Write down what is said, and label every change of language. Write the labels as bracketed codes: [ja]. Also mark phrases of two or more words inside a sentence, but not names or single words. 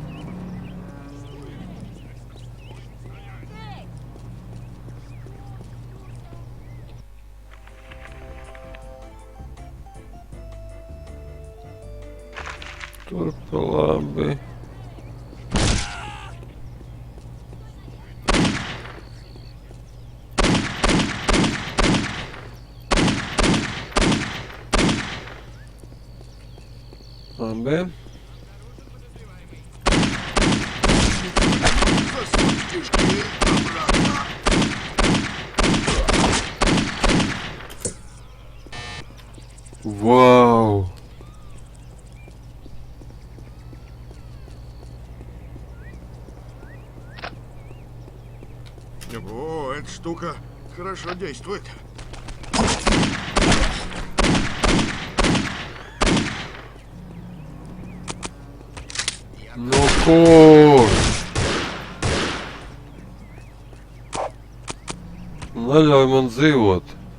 [lv] Tur pa labi. Labi. [ru] Вау! О, эта штука хорошо действует. [lv] Nu kur? Neļauj man dzīvot.